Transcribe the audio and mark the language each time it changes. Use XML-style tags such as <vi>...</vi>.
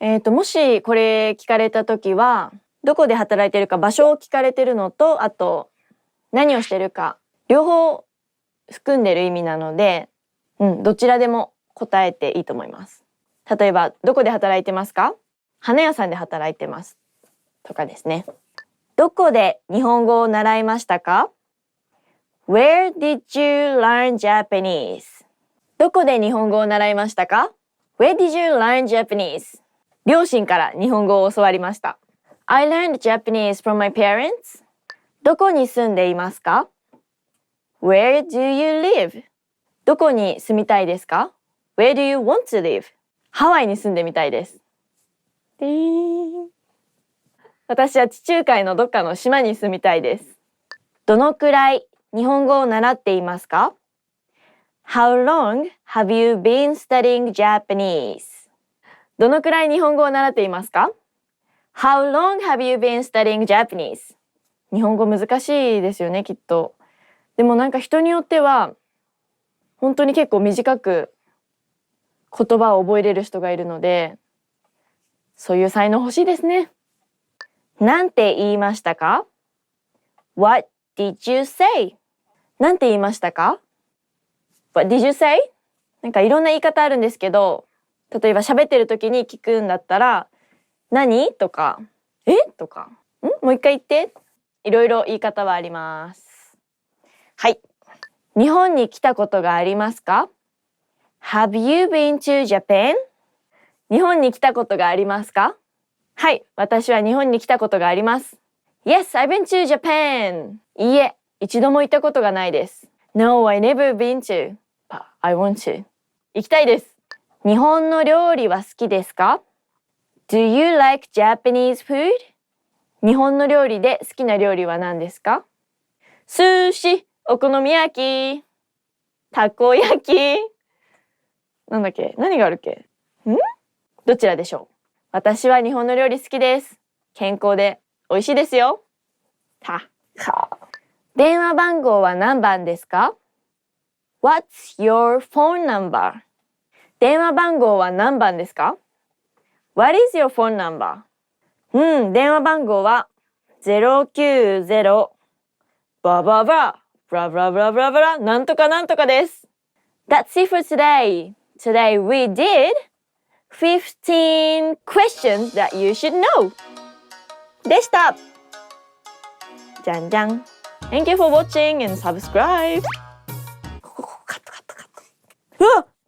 <ja>もしこれ聞かれたときは、どこで働いてるか場所を聞かれてるのと、あと何をしてるか、両方含んでる意味なので、どちらでも答えていいと思います。例えば、どこで働いてますか？花屋さんで働いてます。とかですね。どこで日本語を習いましたか？</ja> <en>Where did you learn Japanese?</en> <ja>どこで日本語を習いましたか？</ja> <en>Where did you learn Japanese?</en> <ja>両親から日本語を教わりました。</ja> <en>I learned Japanese from my parents.</en> <ja>どこに住んでいますか？</ja> <en>Where do you live?</en> <ja>どこに住みたいですか？</ja> <en>Where do you want to live?</en> <ja>ハワイに住んでみたいです。私は地中海のどっかの島に住みたいです。どのくらい日本語を習っていますか？</ja> <en>How long have you been studying Japanese?</en> <ja>どのくらい日本語を習っていますか？</ja> <en>How long have you been studying Japanese?</en> <ja>日本語難しいですよね、きっと。でもなんか人によっては本当に結構短く言葉を覚えれる人がいるので、そういう才能欲しいですね。なんて言いましたか？</ja> <en>What did you say?</en> <ja>なんて言いましたか？</ja> <en>What did you say?</en> <ja>なんかいろんな言い方あるんですけど、例えば喋ってる時に聞くんだったら、何？とか、え？とか、もう一回言って。いろいろ言い方はあります。はい。日本に来たことがありますか？</ja> <en>Have you been to Japan?</en> <ja>日本に来たことがありますか？はい、私は日本に来たことがあります。</ja> <en>Yes, I've been to Japan.</en> <ja>いいえ、一度も行ったことがないです。</ja> <en>No, I never been to. But I want to.</en> <ja>行きたいです。日本の料理は好きですか？</ja> <en>Do you like Japanese food?</en> <ja>日本の料理で好きな料理は何ですか？寿司、お好み焼き、たこ焼き。なんだっけ？何があるっけ？どちらでしょう？私は日本の料理好きです。健康で美味しいですよ。電話番号は何番ですか？</ja> <en>What's your phone number?</en> <ja>電話番号は何番ですか？</ja> <en>What is your phone number?</en> <ja>電話番号は090バババブラブラブラブラブラなんとかなんとかです。</ja> <en>That's it for today. Today we did 15 questions that you should know</en> <ja>でした。じゃんじゃん。</ja> <en>Thank you for watching and subscribe.</en> <ja>カットカットカット。うわっ！</ja>